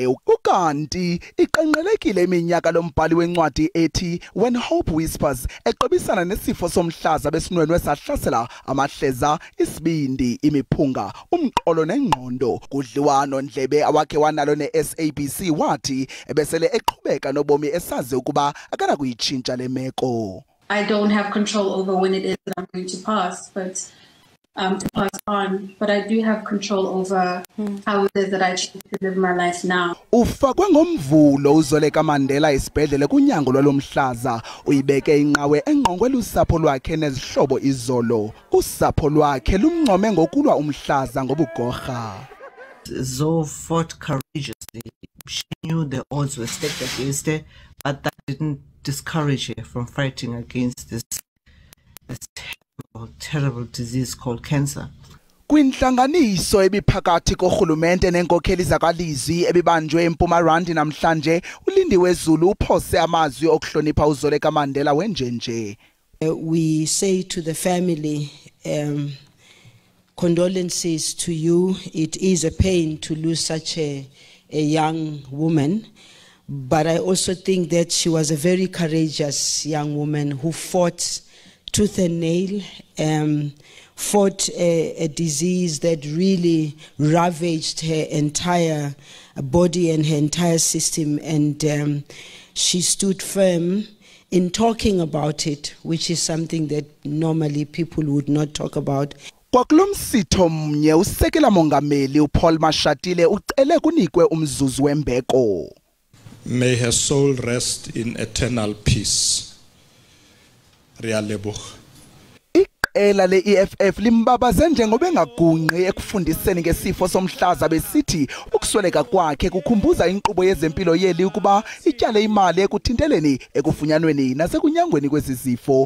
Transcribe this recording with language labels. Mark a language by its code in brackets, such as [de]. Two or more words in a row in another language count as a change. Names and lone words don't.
[xh] Ukanti iqenqelekile iminyaka lombhali wencwadi ethi When Hope Whispers eqebisana nesifo somhlaza besinwenwe sahlasela amahleza, isibindi, imiphunga, umqolo nengqondo. Kudliwano ndlebe awakhe wanalo ne-SABC wathi ebesele eqhubeka nobomi esazi ukuba akana kuyitshintsha le meko. [en] I don't have control over when it is that I'm going to pass, but to pass on, but I do have control over how it is that I choose to live my life now. [xh] Ufakwe ngomvulo uZoleka Mandela isibhedlele kunyango lwalomhlaza, uyibeke inqawe engqongwe lusapho lwakhe nezihlobo izolo. Usapho lwakhe lumncome ngokulwa umhlaza ngobugorha. [en] Zo fought courageously. She knew the odds were stacked against her, but that didn't discourage her from fighting against this terrible disease called cancer. [xh] Kwinhlanganiso ebiphakathi kohulumente nenkokheli zakalizwi ebibanjwe eMpumalanga namhlanje, uLindiwe Zulu uphose amazwi okuhlonipha uZoleka Mandela wenjenje. [en] We say to the family, condolences to you. It is a pain to lose such a young woman, but I also think that she was a very courageous young woman who fought tooth and nail, fought a disease that really ravaged her entire body and her entire system, and she stood firm in talking about it, which is something that normally people would not talk about. [xh] Kwakulomsitho mnye usekela mongameli uPaul Mashatile ucele kunikwe umzuzu wembeko. [en] May her soul rest in eternal peace. Realebo. [xh] Iqela le-EFF limbabaze njengoba engagunqi ekufundiseni ngesifo somhlaza besithi ukusweleka kwakhe kukhumbuza inkqubo yezempilo yeli ukuba ityale imali ekuthinteleni ekufunyanweni nasekunyangweni kwezizifo.